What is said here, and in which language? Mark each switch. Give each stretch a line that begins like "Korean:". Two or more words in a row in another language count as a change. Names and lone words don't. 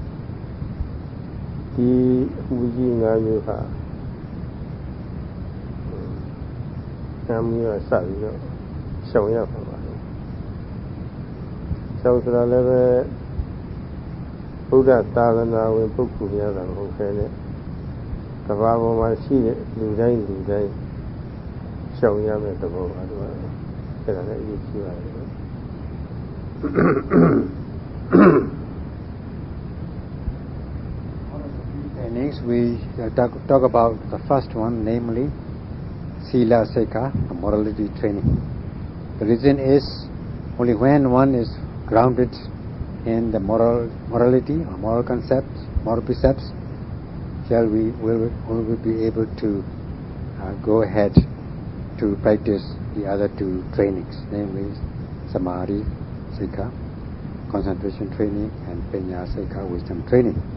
Burmese: ဒီအမှုကြီး၅မျိုးဟာ၅မျိုးကစပြီးတော့ရှောင်ရပါပါလေရှောင်ဆိုတာလည်းပဲဘုရားသာသနာဝင်ပုဂ္ဂိုလ်များတာမဟုတ်ခဲနဲ့ကမ္ဘာပေါ်မှာရှိတဲ့လူတိုင်းရှောင်ရမယ့်သဘောပါတော့အဲ့ဒါလည်းအရေးကြီးပါတယ်
English: Next we talk about the first one, namely
Pali: Sila Sekha,
English: morality training. The reason is only when one is grounded in the morality or moral concepts, moral precepts, will we be able to go ahead to practice the other two trainings, namely
Pali: Samadhi Sekha,
English: concentration training, and
Pali: Panya Sekha,
English: wisdom training.